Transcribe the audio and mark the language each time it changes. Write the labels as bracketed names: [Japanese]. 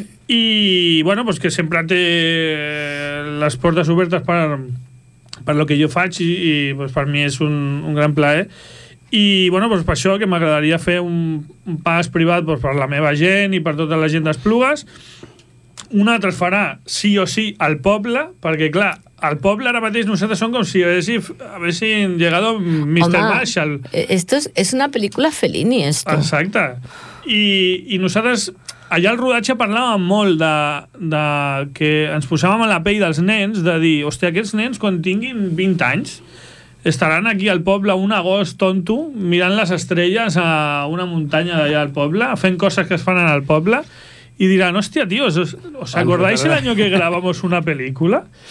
[Catalan] I, bueno, pues, que sempre té les portes obertes per lo que jo faig i pues, per mi és un gran plaer. I, bueno, doncs per això que m'agradaria fer un pas privat doncs, per la meva gent i per tota la gent d'Esplugues. Un altre es farà sí o sí al poble, perquè, clar, al poble ara mateix nosaltres som com si haguessin llegat Mr. Marshall. [Spanish] Home, esto es una película Fellini, esto. [Catalan] Exacte. I nosaltres, allà al rodatge parlàvem molt de que ens posàvem a la pell dels nens, de dir, hòstia, aquests nens quan tinguin 20 anys estaran aquí al poble un agost tonto mirant les estrelles a una muntanya d'allà al poble, fent coses que es fan en el poble, i diran, hòstia, tio, [Spanish] ¿os acordáis el año que grabamos una película?